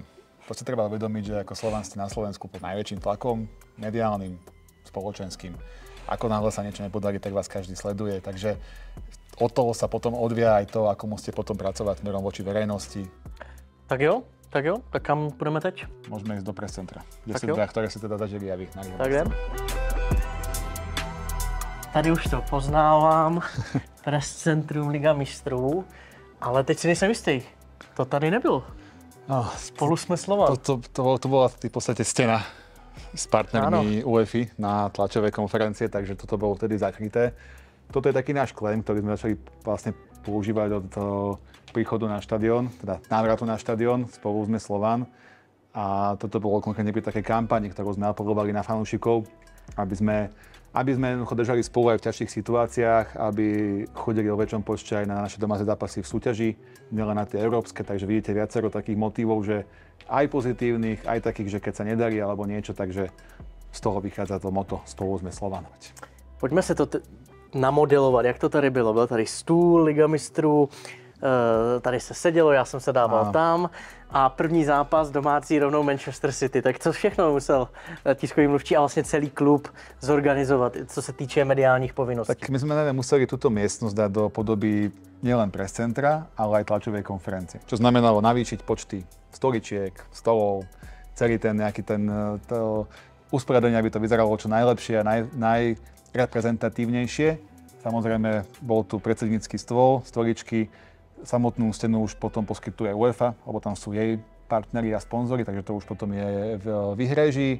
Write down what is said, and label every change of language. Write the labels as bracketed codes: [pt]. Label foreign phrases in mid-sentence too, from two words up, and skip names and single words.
[sk] To si treba uvedomiť, že ako Slovan ste na Slovensku pod najväčším tlakom, mediálnym, spoločenským. Ako náhle sa niečo nepodarí, tak vás každý sleduje. Takže od toho sa potom odvia aj to, ako musíte potom pracovať smerom voči verejnosti. [cs] Tak jo. Tak kam půjdeme teď? [sk] Môžeme ísť do press-centra, ktoré si teda zažili aj vy. [cs] Tak jdem. Tady už to poznávám. Press-centrum Liga mistrů. Ale teď si nejsem jistý. To tady nebylo. No, Spolu jsme Slovan. [sk] To bola v podstate stena s partnermi UEFA na tlačovej konferencie, takže toto bolo vtedy zakryté. Toto je taký náš claim, ktorý sme začali vlastne používať od príchodu na štadión, teda návratu na štadión, Spolu sme Slovan. A toto bolo konkrétne pri takej kampani, ktorú sme apelovali na fanúšikov, aby sme jednoducho držali spolu aj v ťažších situáciách, aby chodili o väčšom počte aj na naše domáce zápasy v súťaži, nielen na tie európske, takže vidíte viacero takých motívov, že aj pozitívnych, aj takých, že keď sa nedarí alebo niečo, takže z toho vychádza to moto Spolu sme Slovan. [cs] Pojďme se to namodelovat, jak to tady bylo. Byl tady stůl Liga mistrů, tady se sedělo, já jsem se dával tam a první zápas domácí rovnou Manchester City. Tak co všechno musel tiskový mluvčí a vlastně celý klub zorganizovat, co se týče mediálních povinností? [sk] Tak my sme museli túto miestnosť dať do podoby nielen press centra, ale aj tlačovej konferencie. Čo znamenalo navýšiť počty stoličiek, stolov, celý ten nejaký to usporiadanie, aby to vyzeralo čo najlepšie a najreprezentatívnejšie. Samozrejme, bol tu predsednícky stôl, stoličky, samotnú stenu už potom poskytuje UEFA, lebo tam sú jej partneri a sponzori, takže to už potom je v výhreží.